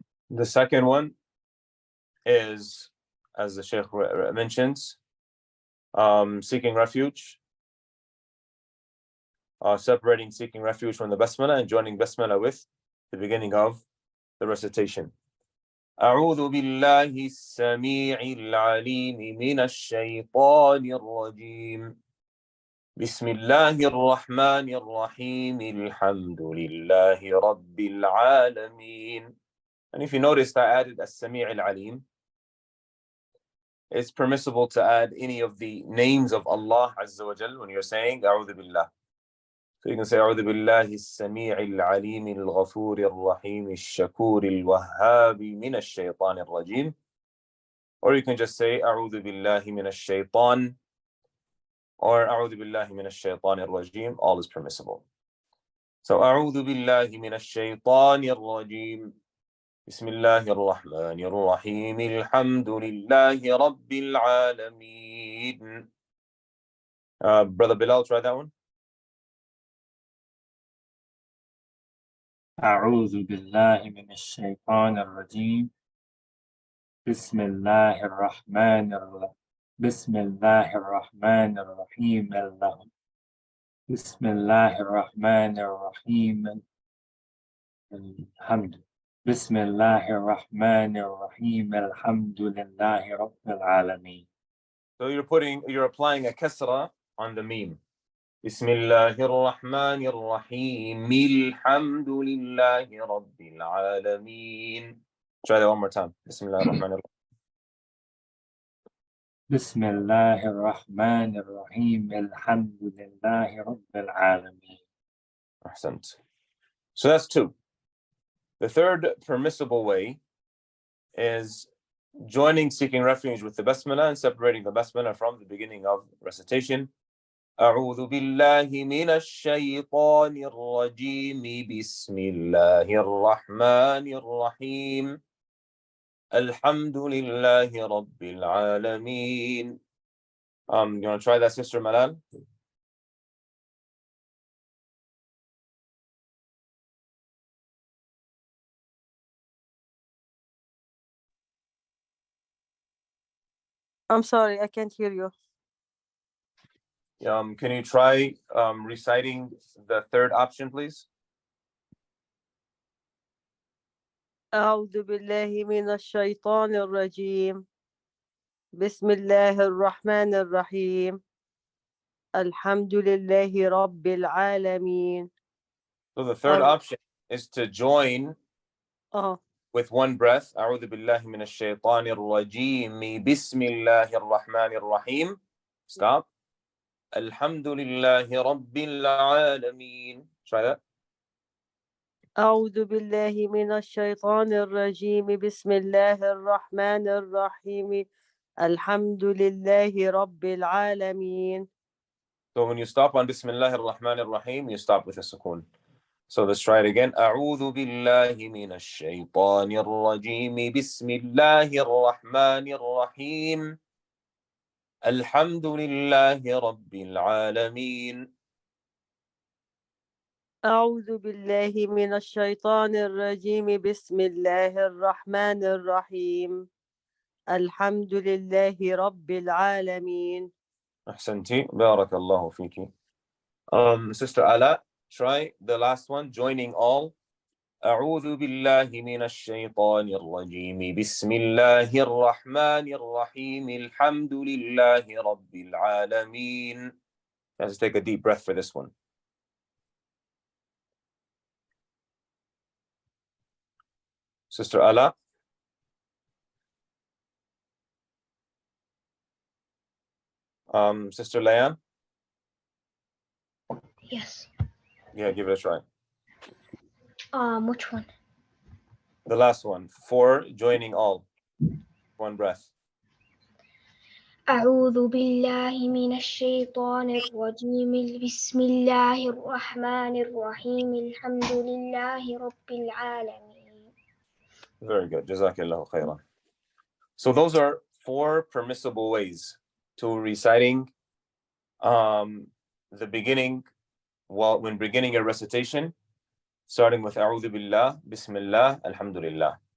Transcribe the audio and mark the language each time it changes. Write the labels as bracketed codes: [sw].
[en] The second one is, as the Sheikh mentions, seeking refuge, separating seeking refuge from the Basmallah and joining Basmallah with the beginning of the recitation. [ar] أعوذ بالله السميع العليم من الشيطان الرجيم. بسم الله الرحمن الرحيم. الحمد لله رب العالمين. [en] And if you noticed, I added [ar] السميع العليم. [en] It's permissible to add any of the names of Allah Azza wa Jal when you're saying [ar] أعوذ بالله. [en] So you can say [ar] أعوذ بالله السميع العليم الغفور الرحيم الشكور الوهاب من الشيطان الرجيم. [en] Or you can just say [ar] أعوذ بالله من الشيطان [en] or [ar] أعوذ بالله من الشيطان الرجيم. [en] All is permissible. So [ar] أعوذ بالله من الشيطان الرجيم. بسم الله الرحمن الرحيم الحمد لله رب العالمين. [en] Brother Bilal, try that one. [ar] أعوذ بالله من الشيطان الرجيم بسم الله الرحمن الرحيم بسم الله الرحمن الرحيم بسم الله الرحمن الرحيم الحمد بسم الله الرحمن الرحيم الحمد لله رب العالمين. [en] So you're applying a kasra on the meme. [ar] بسم الله الرحمن الرحيم الحمد لله رب العالمين. [en] Try that one more time. [ar] بسم الله الرحمن الرحيم. بسم الله الرحمن الرحيم الحمد لله رب العالمين. أحسنت. [en] So that's two. The third permissible way is joining seeking refuge with the basmallah and separating the basmallah from the beginning of recitation. [ar] أعوذ بالله من الشيطان الرجيم بسم الله الرحمن الرحيم الحمد لله رب العالمين. [en] You want to try that, Sister Malal? I'm sorry, I can't hear you. Can you try reciting the third option, please? [ar] أعوذ بالله من الشيطان الرجيم بسم الله الرحمن الرحيم الحمد لله رب العالمين. [en] So the third option is to join with one breath. [ar] أعوذ بالله من الشيطان الرجيم بسم الله الرحمن الرحيم. [en] Stop. [ar] الحمد لله رب العالمين. [en] Try that. [ar] أعوذ بالله من الشيطان الرجيم بسم الله الرحمن الرحيم الحمد لله رب العالمين. [en] So when you stop on Bismillah ar-Rahman ar-Rahim, you stop with a sukoon. So let's try it again. [ar] أعوذ بالله من الشيطان الرجيم بسم الله الرحمن الرحيم الحمد لله رب العالمين. أعوذ بالله من الشيطان الرجيم بسم الله الرحمن الرحيم الحمد لله رب العالمين. أحسنتي. بارك الله فيكي. [en] Sister Ala, try the last one, joining all. [ar] أعوذ بالله من الشيطان الرجيم بسم الله الرحمن الرحيم الحمد لله رب العالمين. [en] Let's take a deep breath for this one. Sister Ala. Sister Layan. Yes. Yeah, give it a try. Which one? The last one, for joining all. One breath. [ar] أعوذ بالله من الشيطان الرجيم بسم الله الرحمن الرحيم الحمد لله رب العالمين. [en] Very good. [ar] Jazakallahu khairan. [en] So those are four permissible ways to reciting the beginning when beginning a recitation, starting with A'udhu Billah, Bismillah, Alhamdulillah.